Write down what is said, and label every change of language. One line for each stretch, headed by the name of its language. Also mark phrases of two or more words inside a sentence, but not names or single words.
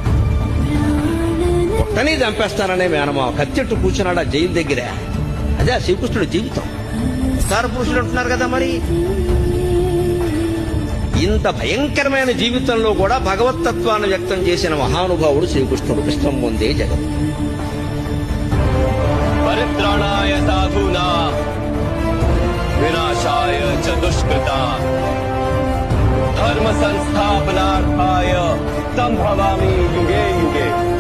Telugu: పుట్టని చంపేస్తారనే మేనమామ కత్తెట్టు కూర్చున్నాడు ఆ జైలు దగ్గర. అదే శ్రీకృష్ణుడి జీవితం. అవతార పురుషుడు అంటున్నారు కదా. మరి ఇంత భయంకరమైన జీవితంలో కూడా భగవత్తత్వాన్ని వ్యక్తం చేసిన మహానుభావుడు శ్రీకృష్ణుడు.
Sanskrit: కృష్ణం ముందే జగత్. పరిత్రాణాయ సాధూనాం వినాశాయ చ దుష్కృతాం ధర్మ సంస్థాపనార్థాయ సంభవామి యుగే యుగే.